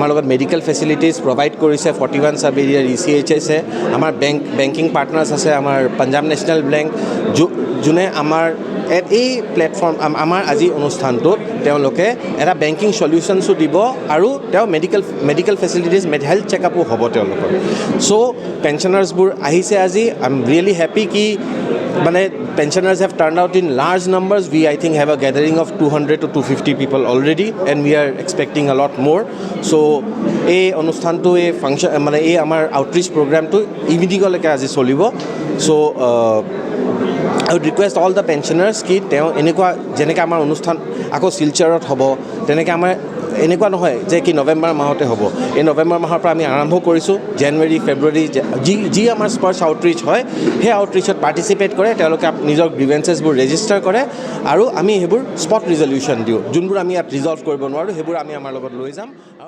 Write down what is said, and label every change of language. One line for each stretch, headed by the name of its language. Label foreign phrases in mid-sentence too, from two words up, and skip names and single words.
Assamese: লগত
English: medical facilities
Assamese: প্ৰভাইড কৰিছে 41 সাব এৰিয়াৰ ECHS আমাৰ
English: banking partners
Assamese: আছে আমাৰ পাঞ্জাব নেশ্যনেল বেংক যোনে আমাৰ এই প্লেটফৰ্ম আমাৰ আজি অনুষ্ঠানটোত তেওঁলোকে এটা
English: banking solutionsো
Assamese: দিব আৰু তেওঁ
English: medical facilities health checkupো
Assamese: হ'ব তেওঁলোকৰ সো পেনশনাৰ্সবোৰ আহিছে আজি
English: I am really happy
Assamese: কি মানে
English: pensioners have turned out in large numbers. We, I think, have a gathering of 200 to 250 people already, and we are expecting a lot more. So, a অনুষ্ঠান to a function,
Assamese: মানে এই আমাৰ
English: outreach program to evening
Assamese: লৈকে আজি চলিব.
English: So, I would request all the pensioners
Assamese: কি তেওঁ এনেকুৱা যেনেকৈ আমাৰ অনুষ্ঠান আকৌ শিলচৰত হ'ব তেনেকৈ আমাৰ এনেকুৱা নহয় যে কি নৱেম্বৰ মাহতে হ'ব এই নৱেম্বৰ মাহৰ পৰা আমি আৰম্ভ কৰিছোঁ জানুৱাৰী ফেব্ৰুৱাৰী যি আমাৰ স্পৰ্শ আউটৰিচ হয় সেই আউটৰিচত পাৰ্টিচিপেট কৰে তেওঁলোকে নিজৰ গ্ৰিভেন্সেছবোৰ ৰেজিষ্টাৰ কৰে আৰু আমি সেইবোৰ
English: spot resolution
Assamese: দিওঁ যোনবোৰ আমি ইয়াত ৰিজল্ভ কৰিব নোৱাৰোঁ সেইবোৰ আমি আমাৰ লগত লৈ যাম আৰু